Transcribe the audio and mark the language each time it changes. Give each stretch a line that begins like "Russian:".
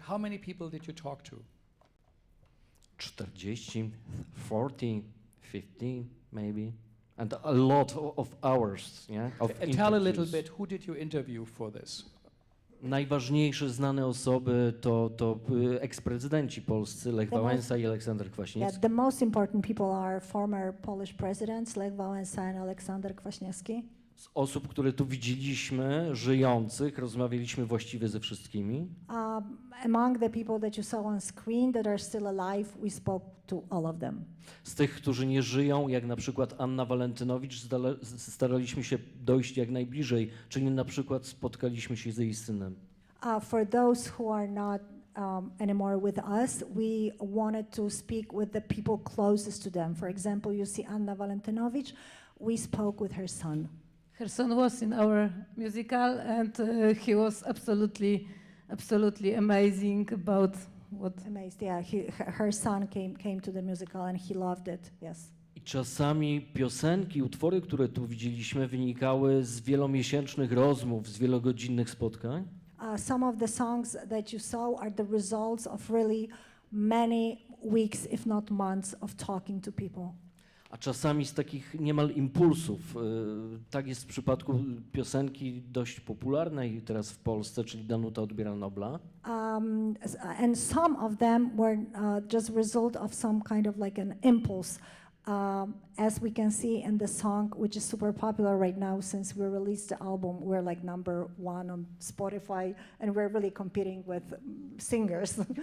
English: How many people did you talk to? 40, 40, 50 maybe. And a lot of hours, yeah, of And tell a little interviews. bit, who did you interview for this?
Polish: Najważniejsze znane osoby to eksprezydenci polscy, Lech Wałęsa i Aleksander Kwaśniewski.
English: The most important people are former Polish presidents, Lech Wałęsa and Aleksander Kwaśniewski.
Polish: Z osób, które tu widzieliśmy, żyjących, rozmawialiśmy właściwie ze wszystkimi.
English: Among the people that you saw on screen that are still alive, we spoke to all of them.
Polish: Z tych, którzy nie żyją, jak na przykład Anna Walentynowicz, staraliśmy się dojść jak najbliżej, czyli na przykład spotkaliśmy się z jej synem.
English: For those who are not anymore with us, we wanted to speak with the people closest to them. For example, you see Anna Walentynowicz, we spoke with her son. Her son was in our musical and he was absolutely amazing about what... Amazed, yeah. Her son came to the musical and he loved it, yes.
Polish: I czasami piosenki, utwory, które tu widzieliśmy, wynikały z wielomiesięcznych rozmów, z wielogodzinnych spotkań.
English: Some of the songs that you saw are the results of really many weeks, if not months, of talking to people.
Polish: a czasami z takich niemal impulsów. Tak jest w przypadku piosenki dość popularnej teraz w Polsce, czyli Danuta odbiera Nobla.
English: And some of them were just result of some kind of like an impulse. As we can see in the song, which is super popular right now since we released the album, we're like #1 on Spotify, and we're really competing with singers.